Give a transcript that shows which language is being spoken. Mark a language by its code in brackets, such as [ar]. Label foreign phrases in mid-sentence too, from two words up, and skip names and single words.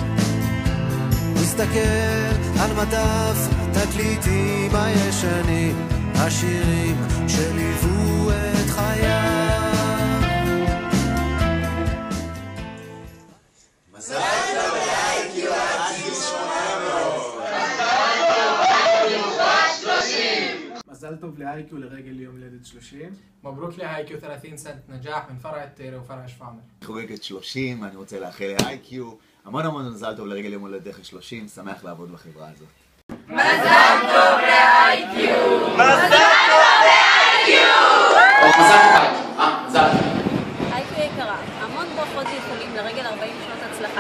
[he] מסתכל על מדף התקליטים הישנים, השירים שליוו את חייו. מזל טוב ל-IQ עד גיל 800. מזל טוב ל-IQ לרגל יום הולדת 30. [ar] مبروك لآيكيو 30 سنة نجاح من فرع التيري وفرع شفامر. [he] חוגגת 30, אני רוצה לאחל ל-IQ המון מזל טוב לרגל יום הולדתך 30, שמח לעבוד בחברה הזאת. מזל טוב ל-IQ. מזל טוב ל-IQ! מזל טוב. IQ יקרה, המון ברכות ואיחולים לרגל 40 שנות הצלחה.